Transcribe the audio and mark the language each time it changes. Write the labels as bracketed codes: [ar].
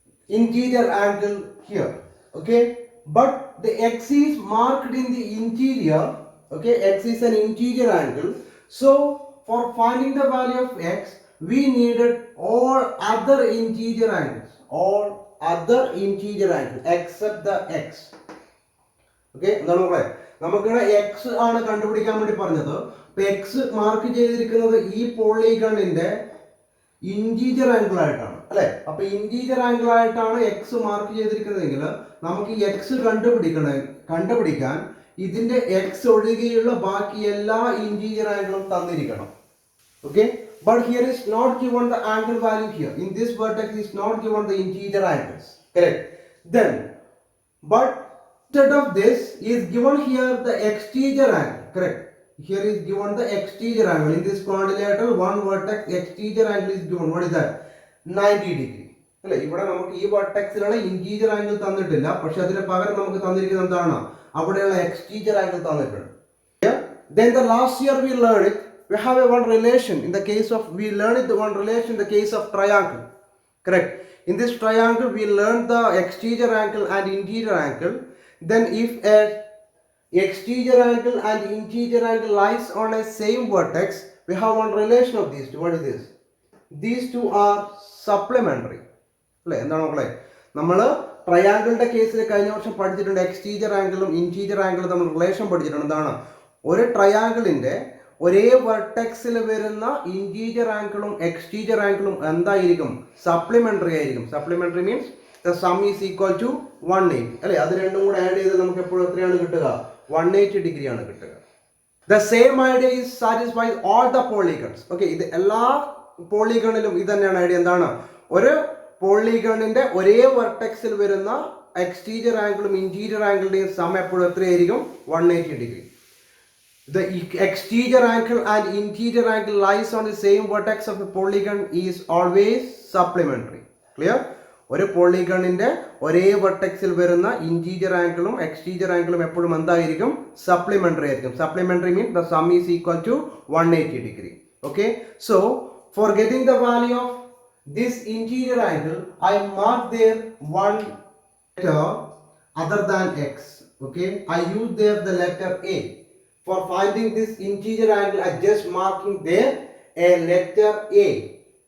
[en] Interior angle here. Okay? But the x is marked in the interior. Okay? X is an interior angle. So for finding the value of x, we needed all other interior angles. All other interior angles except the x. [ml] Okay എന്താണ് നമ്മളെ നമുക്കിവിടെ X ആണ് കണ്ടുപിടിക്കാൻ വേണ്ടി പറഞ്ഞത്. അപ്പൊ X mark ചെയ്തിരിക്കുന്നത് ഈ പോളിഗണിന്റെ ഇന്റീരിയർ ആംഗിൾ ആയിട്ടാണ് അല്ലെ. അപ്പൊ ഇന്റീരിയർ ആംഗിൾ ആയിട്ടാണ് എക്സ് മാർക്ക് ചെയ്തിരിക്കുന്നതെങ്കിൽ നമുക്ക് ഈ എക്സ് കണ്ടുപിടിക്കാൻ ഇതിന്റെ എക്സ് ഒഴികെയുള്ള ബാക്കി എല്ലാ ഇന്റീരിയർ ആംഗിളും തന്നിരിക്കണം. [en] Okay, but here is not given the angle value here. In this vertex is not given the interior angles, correct? Then but instead of this is given here the exterior angle, correct? Here is given the exterior angle. In this quadrilateral one vertex exterior angle is given. What is that? 90 degree. [ml] അല്ലേ, ഇവിടെ നമുക്ക് ഈ വെർട്ടെക്സിലുള്ള interior angle തന്നിട്ടില്ല, പക്ഷെ അതിന് പകരം നമുക്ക് തന്നിരിക്കുന്നത് എന്താണ്? അവിടെയുള്ള എക്സ്റ്റീരിയർ ആംഗിൾ തന്നിട്ടുണ്ട്. [en] Then the last year we learned it. We have a one relation in the case of, we learned it, the one relation in the case of triangle, correct? In this triangle we learned the exterior angle and interior angle. Then if a exterior angle and interior angle lies on a same vertex, we have one relation of these two. What is this? These two are supplementary. [ml] അല്ലേ, എന്താണ് മക്കളെ, നമ്മൾ ട്രയാങ്കിളിന്റെ കേസിൽ കഴിഞ്ഞ വർഷം പഠിച്ചിട്ടുണ്ട്. Exterior ആംഗിളും ഇന്റീരിയർ ആംഗിളും തമ്മിൽ റിലേഷൻ പഠിച്ചിട്ടുണ്ട്. എന്താണ്, ഒരു ട്രയാങ്കിളിന്റെ ഒരേ വെർട്ടെക്സിൽ വരുന്ന ഇന്റീരിയർ ആംഗിളും എക്സ്റ്റീരിയർ ആംഗിളും എന്തായിരിക്കും? സപ്ലിമെന്ററി ആയിരിക്കും. Supplementary means [en] the sum is equal to 180 [ml] അല്ലേ. അത് രണ്ടും കൂടെ ആഡ് ചെയ്ത് നമുക്ക് എപ്പോഴും എത്രയാണ് കിട്ടുക? 180 ഡിഗ്രി ആണ് കിട്ടുക. [en] The same idea is satisfied all the polygons. [ml] Okay, ഇത് എല്ലാ പോളിഗണിലും ഇത് തന്നെയാണ് ഐഡിയ. എന്താണ്, ഒരു പോളിഗണിന്റെ ഒരേ വെർട്ടെക്സിൽ വരുന്ന എക്സ്റ്റീരിയർ ആംഗിളും ഇന്റീരിയർ ആംഗിളിന്റെയും സം എപ്പോഴും എത്രയായിരിക്കും? 180 degree. [en] The exterior angle and interior angle lies on the same vertex of a polygon is always supplementary. Clear? [ml] ഒരു പോളിഗണിന്റെ ഒരേ വെർട്ടെക്സിൽ വരുന്ന ഇന്റീരിയർ ആംഗിളും എക്സ്റ്റീരിയർ ആംഗിളും എപ്പോഴും എന്തായിരിക്കും? സപ്ലിമെന്ററി ആയിരിക്കും. Supplementary means [en] the sum is equal to 180 degree. Okay, so for getting the value of this interior angle, I mark there one letter other than x. Okay, I use there the letter A. For finding this interior angle, I just marking there a letter A.